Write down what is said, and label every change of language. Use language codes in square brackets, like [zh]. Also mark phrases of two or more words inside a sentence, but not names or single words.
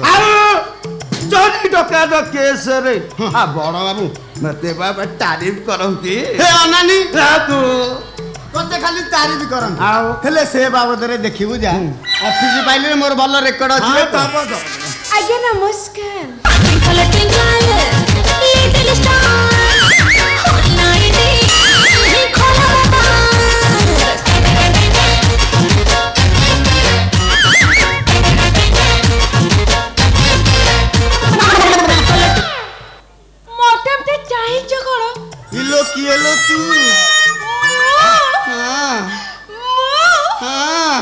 [or] ଚୋରି ଡକାୟତ କେସରେ ଆ ବଡ଼ ବାବୁ ମତେ ବା ତାରିଫ କରନ୍ତି। ହେ ଅନାନୀ ତୁ ତତେ ଖାଲି ତାରିଫ କରନ୍ତି ଆଉ ହେଲେ ସେ ବାବଦରେ ଦେଖିବୁ ଯା ଅଫିସ ପାଇଲେ ମୋର ଭଲ ରେକର୍ଡ ଅଛି ରେ ତ। ଆଜ୍ଞା ନମସ୍କାର। [en] Twinkle twinkle little star, nighty [or] ଖୋଲା ମତେ ଏମିତି ଚାହିଁଛ କଣ? ଇଲୋ କିଏ ଲୋ ତୁ ହଁ